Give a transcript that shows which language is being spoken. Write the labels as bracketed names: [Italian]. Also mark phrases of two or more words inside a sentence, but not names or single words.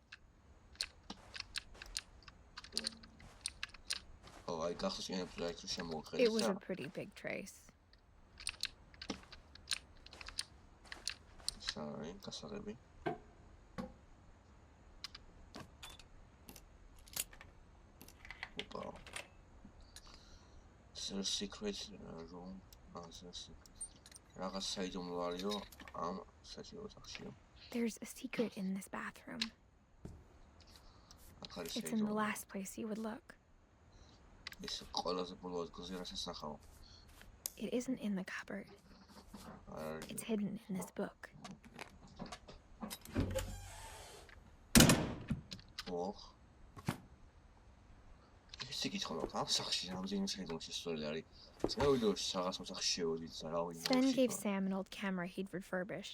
[English] It was a pretty big trace. [Georgian] Sorry, გასაღები. Opa. [English] Is there a secret room? [Georgian] რაღაც საიდუმლოა ამ საჭირო ოთახშია. [English] There's a secret in this bathroom. It's in the last place you would look. [Georgian] ეს ყველაზე ბოლო ადგილზე რასაც ნახავ. [English] It isn't in the cupboard. It's hidden in this book. Oh. Sven gave Sam an old camera he'd refurbished.